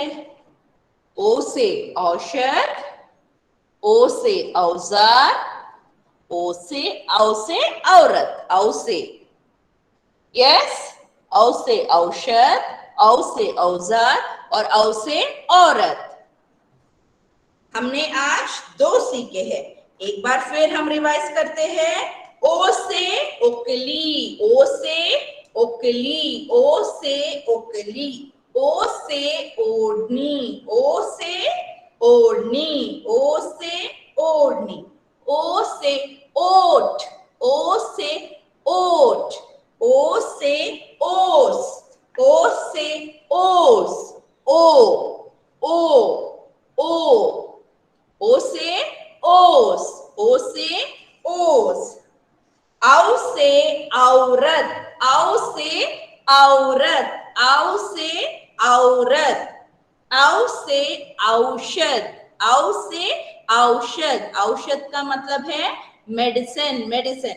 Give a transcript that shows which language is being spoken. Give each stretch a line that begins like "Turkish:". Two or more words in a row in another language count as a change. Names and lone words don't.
Hindi: ओ से औषध, ओ से औजार, ओ से औ से औरत, औ से, यस, औ से औषध, औ से औजार और औ से औरत। हमने आज दो सीखे हैं। एक बार फिर हम रिवाइज करते हैं। ओ से ओकली, ओ से ओकली, ओ से ओकली, ओ से ओढ़नी, ओ से ओढ़नी, ओ से ओढ़नी, ओ से ओठ, ओ से ओठ, ओ से ओस, ओ से ओस, ओ ओ, ओ से ओस, ओ से ओस। औ से औरत, औ से औरत, औ से औरत, औ से औषध, औ से औषध, औषध का मतलब है मेडिसिन, मेडिसिन।